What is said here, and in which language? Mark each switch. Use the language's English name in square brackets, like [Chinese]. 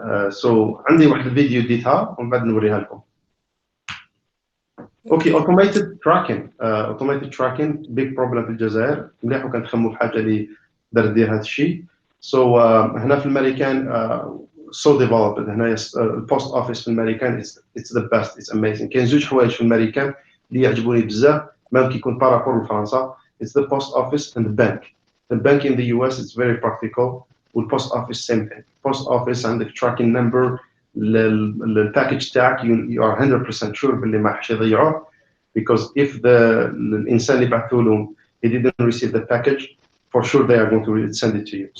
[Arabic] So عندي واحد الفيديو ديتها ومن بعد نوريها لكم. [English] Okay, automated tracking big problem [Arabic] في الجزائر. مليح وكان تخموا في حاجة اللي دير هذا الشيء. So هنا في الأمريكان so developed. هنا البوست اوفيس في الأمريكان [English] it's the best, it's amazing. [Arabic] كاين زوج حوايج في الأمريكان اللي يعجبوني بزاف ممكن يكون بارابور لفرنسا. [English] It's the post office and the bank. The bank in the US it's very practical. والpost office same thing. Post office عندك tracking number [Arabic] للباكج تاعك [English] you are 100% sure [Arabic] باللي ما حش يضيعوه, [English] because if [Arabic] الإنسان اللي بعثوا لهم [English] he didn't receive the package, for sure they are going to send it to you.